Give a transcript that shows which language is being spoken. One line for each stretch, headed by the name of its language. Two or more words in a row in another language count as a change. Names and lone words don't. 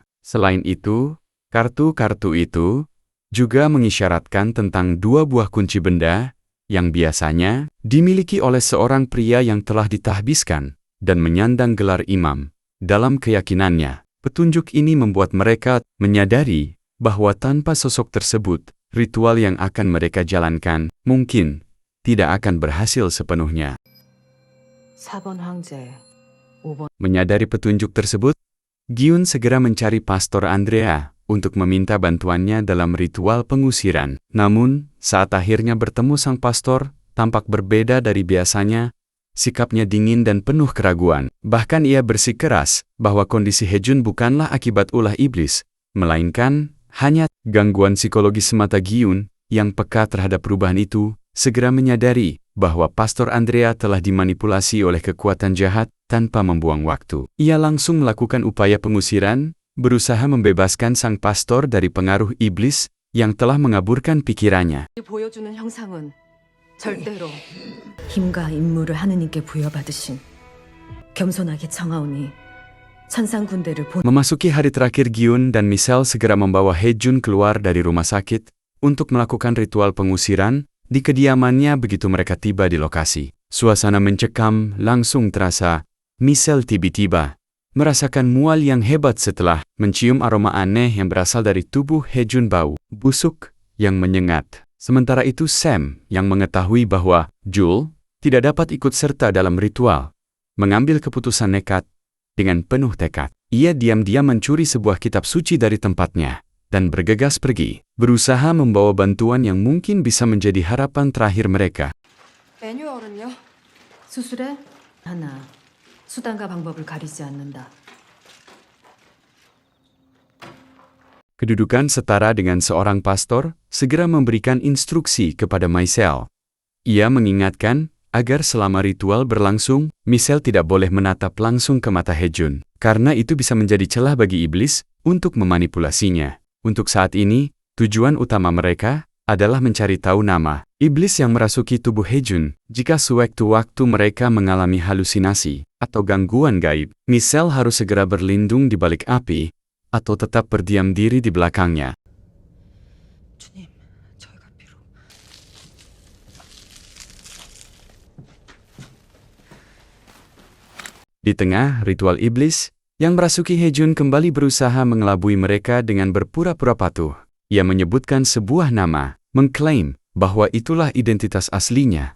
Indonesian: Selain itu, kartu-kartu itu juga mengisyaratkan tentang dua buah kunci benda yang biasanya dimiliki oleh seorang pria yang telah ditahbiskan dan menyandang gelar imam. Dalam keyakinannya, petunjuk ini membuat mereka menyadari bahwa tanpa sosok tersebut, ritual yang akan mereka jalankan mungkin tidak akan berhasil sepenuhnya.
Korean: 4번 황제, 5번
Indonesian: Menyadari petunjuk tersebut, Gyun segera mencari Pastor Andrea untuk meminta bantuannya dalam ritual pengusiran. Namun, saat akhirnya bertemu sang pastor, tampak berbeda dari biasanya. Sikapnya dingin dan penuh keraguan. Bahkan ia bersikeras bahwa kondisi Hejun bukanlah akibat ulah iblis, melainkan hanya gangguan psikologis semata. Gyun, yang peka terhadap perubahan itu, segera menyadari bahwa Pastor Andrea telah dimanipulasi oleh kekuatan jahat tanpa membuang waktu. Ia langsung melakukan upaya pengusiran, berusaha membebaskan sang pastor dari pengaruh iblis yang telah mengaburkan pikirannya.
Korean: 보여주는 형상은 절대로 힘과 임무를 하느님께 부여받으신 겸손하게 청하오니 천상 군대를
Indonesian: Memasuki hari terakhir, Gyun dan Michelle segera membawa Hejun keluar dari rumah sakit untuk melakukan ritual pengusiran di kediamannya. Begitu mereka tiba di lokasi, suasana mencekam langsung terasa. Michelle tiba-tiba merasakan mual yang hebat setelah mencium aroma aneh yang berasal dari tubuh Hejun, bau busuk yang menyengat. Sementara itu Sam, yang mengetahui bahwa Jul tidak dapat ikut serta dalam ritual, mengambil keputusan nekat. Dengan penuh tekad, ia diam-diam mencuri sebuah kitab suci dari tempatnya dan bergegas pergi, berusaha membawa bantuan yang mungkin bisa menjadi harapan terakhir mereka.
Korean: 매뉴얼은요? 수술에 하나, 수단과 방법을 가리지 않는다.
Indonesian: Kedudukan setara dengan seorang pastor, segera memberikan instruksi kepada Michelle. Ia mengingatkan agar selama ritual berlangsung, Michelle tidak boleh menatap langsung ke mata Hejun, karena itu bisa menjadi celah bagi iblis untuk memanipulasinya. Untuk saat ini, tujuan utama mereka adalah mencari tahu nama iblis yang merasuki tubuh Hejun. Jika sewaktu-waktu mereka mengalami halusinasi atau gangguan gaib, Michelle harus segera berlindung di balik api atau tetap berdiam diri di belakangnya.
Korean: 주님, 저희가 비록
Indonesian: Di tengah ritual iblis, yang merasuki Hejun kembali berusaha mengelabui mereka dengan berpura-pura patuh. Ia menyebutkan sebuah nama, mengklaim bahwa itulah identitas aslinya.